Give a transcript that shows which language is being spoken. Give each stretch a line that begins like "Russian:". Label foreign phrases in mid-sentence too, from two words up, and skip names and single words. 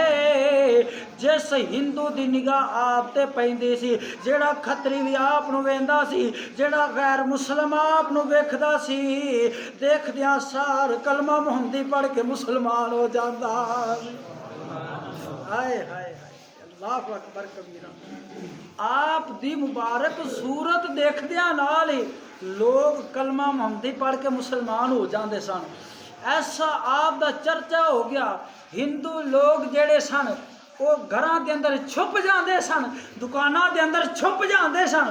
Punjabi: جس ہندو دی نگاہ آپ تے پیندی سی، جیڑا کھتری بھی آپ نوں ویندا سی، جیڑا غیر مسلم آپ نوں ویکھدا سی، دیکھدیاں سار کلمہ محمدی پڑھ کے مسلمان ہو جاندا. हाय हाय हाय,
Arabic: الله أكبر كبيرا.
Punjabi: آپ دی مبارک صورت دیکھدیاں نال ہی لوک کلمہ محمدی پڑھ کے مسلمان ہو جاتے سن. ایسا آپ دا چرچا ہو گیا. ہندو لوک جیڑے سن او گھراں دے اندر چھپ جاتے سن، دکاناں دے اندر چھپ جاتے سن.